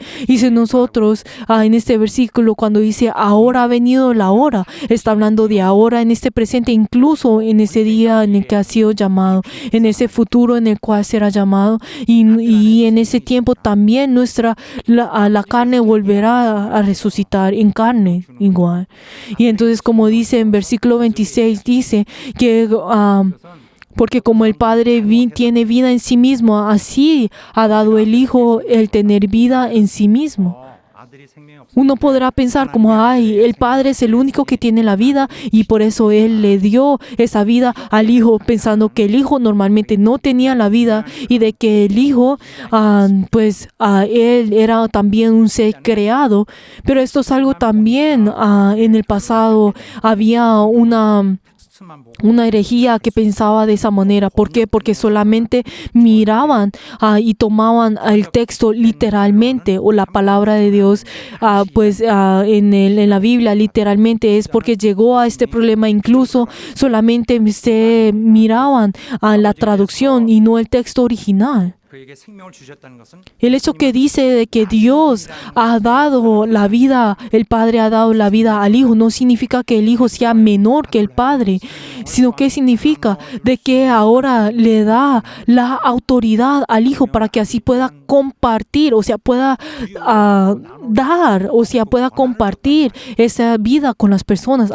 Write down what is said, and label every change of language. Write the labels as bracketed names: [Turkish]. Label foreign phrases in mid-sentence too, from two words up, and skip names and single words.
[Spanish] Y si nosotros, en este versículo, cuando dice ahora ha venido la hora, está hablando de ahora en este presente, incluso en ese día en el que ha sido llamado, en ese futuro en el cual será llamado, y en ese tiempo también la carne volverá a resucitar en carne igual. Y entonces, como dice en versículo 26, dice que porque como el Padre tiene vida en sí mismo, así ha dado el Hijo el tener vida en sí mismo. [Korean] 아들이 생명이 없어. [Spanish] Uno podrá pensar como, el Padre es el único que tiene la vida y por eso Él le dio esa vida al Hijo, pensando que el Hijo normalmente no tenía la vida y de que el Hijo, Él era también un ser creado. Pero esto es algo también, en el pasado había una herejía que pensaba de esa manera. ¿Por qué? Porque solamente miraban y tomaban el texto literalmente o la palabra de Dios en la Biblia literalmente. Es porque llegó a este problema, incluso solamente se miraban a la traducción y no el texto original. [Korean] 그에게 생명을 주셨다는 것은 [Spanish] El hecho que dice de que Dios ha dado la vida, el Padre ha dado la vida al Hijo, no significa que el Hijo sea menor que el Padre, sino que significa de que ahora le da la autoridad al Hijo para que así pueda compartir, o sea, pueda pueda compartir esa vida con las personas.